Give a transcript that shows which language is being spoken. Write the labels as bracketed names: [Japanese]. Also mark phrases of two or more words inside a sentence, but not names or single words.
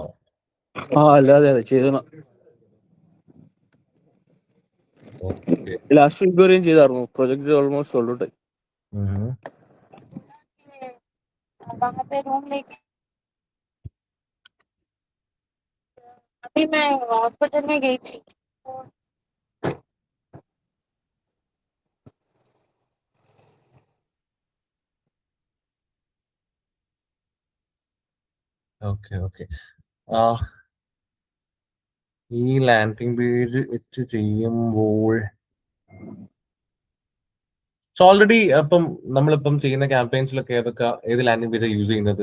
[Malayalam] അതെ ചെയ്യണം. ലാസ്റ്റ് ഫെബ്രുവരിയും ചെയ്തായിരുന്നു. [English] project almost sold out ആയി. [Hindi] वहाँ पे रूम लेके अभी मैं हॉस्पिटल में गई थी तो [English] ok ok. [Malayalam] ഈ [English] landing page [Malayalam] വെച്ച് ചെയ്യുമ്പോൾ ഓൾറെഡി അപ്പം നമ്മളിപ്പം ചെയ്യുന്ന ക്യാമ്പയിൻസിലൊക്കെ ഏത് [English] landing page [Malayalam] യൂസ് ചെയ്യുന്നത്?